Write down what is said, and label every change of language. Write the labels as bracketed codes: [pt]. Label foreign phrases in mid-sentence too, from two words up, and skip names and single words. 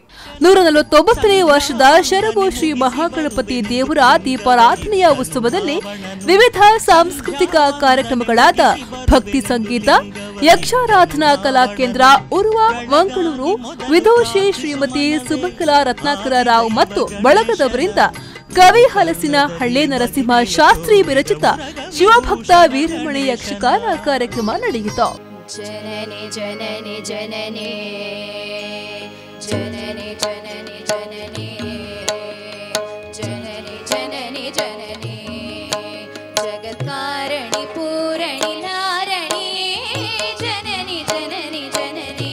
[kn] 149ನೇ ವರ್ಷದ ಶರವು ಶ್ರೀ ಮಹಾಗಣಪತಿ ದೇವರ ದೀಪಾರಾಧನೆಯ ಉತ್ಸವದಲ್ಲಿ ವಿವಿಧ ಸಾಂಸ್ಕೃತಿಕ ಕಾರ್ಯಕ್ರಮಗಳಾದ ಭಕ್ತಿ ಸಂಗೀತ, ಯಕ್ಷಾರಾಧನಾ ಕಲಾ ಕೇಂದ್ರ ಉರುವ ಮಂಗಳೂರು ವಿದೂಷಿ ಶ್ರೀಮತಿ ಸುಮಂಗಲಾ ರತ್ನಾಕರ ರಾವ್ ಮತ್ತು ಬಳಗದವರಿಂದ ಕವಿ ಹಲಸಿನ ಹಳ್ಳೆ ನರಸಿಂಹ ಶಾಸ್ತ್ರಿ ವಿರಚಿತ ಶಿವಭಕ್ತ ವೀರಮಣಿ ಯಕ್ಷಗಾನ ಕಾರ್ಯಕ್ರಮ ನಡೆಯಿತು. ಜನನಿ ಜನನಿ ಜನನಿ ಜನನಿ ಜನನಿ ಜನನಿ ಜನನಿ ಜನನಿ ಜನನಿ ಜಗತ್ಕಾರಣಿ ಪೂರಣಿ ನಾರಣಿ ಜನನಿ ಜನನಿ ಜನನಿ